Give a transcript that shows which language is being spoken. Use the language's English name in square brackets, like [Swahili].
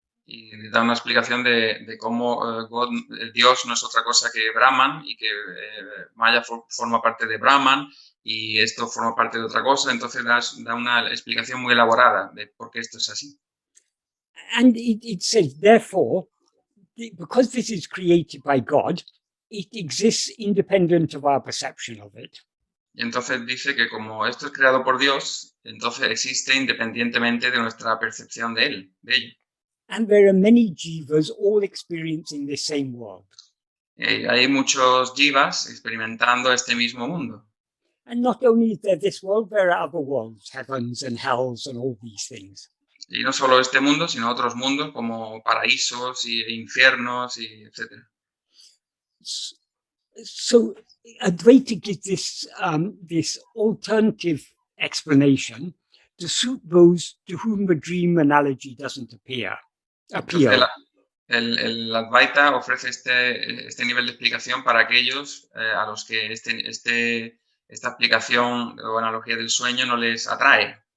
[Spanish] Y da una explicación de cómo Dios no es otra cosa que Brahman y que Maya forma parte de Brahman y esto forma parte de otra cosa. Entonces da una explicación muy elaborada de por qué esto es así. [English] And it says, therefore, because this is created by God, it exists independent of our perception of it. [Spanish] Y entonces dice que como esto es creado por Dios, entonces existe independientemente de nuestra percepción de él, de ello. [English] And there are many jivas all experiencing this same world. [Spanish] Hay muchos jivas experimentando este mismo mundo. [English] And not only is there this world, there are other worlds, heavens and hells and all these things. [Spanish] Y no solo este mundo, sino otros mundos como paraísos y infiernos y etc. [English] So Advaita gives this alternative explanation to suit those to whom the dream analogy doesn't appear. [Spanish] Entonces, el Advaita ofrece este nivel de explicación para aquellos a los que esta explicación o analogía del sueño no les atrae.